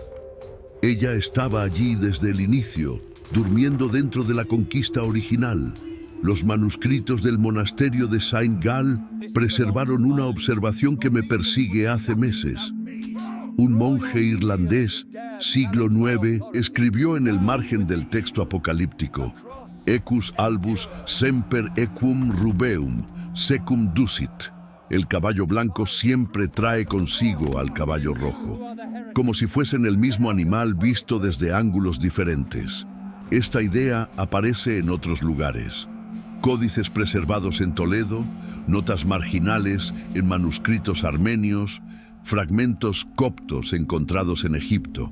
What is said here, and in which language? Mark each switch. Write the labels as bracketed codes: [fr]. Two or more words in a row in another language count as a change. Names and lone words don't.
[es] Ella estaba allí desde el inicio, durmiendo dentro de la conquista original. Los manuscritos del monasterio de Saint-Gall preservaron una observación que me persigue hace meses. Un monje irlandés, siglo IX, escribió en el margen del texto apocalíptico: [la] Equus albus semper equum rubeum, secum ducit. [es] El caballo blanco siempre trae consigo al caballo rojo, como si fuesen el mismo animal visto desde ángulos diferentes. Esta idea aparece en otros lugares. Códices preservados en Toledo, notas marginales en manuscritos armenios, fragmentos coptos encontrados en Egipto.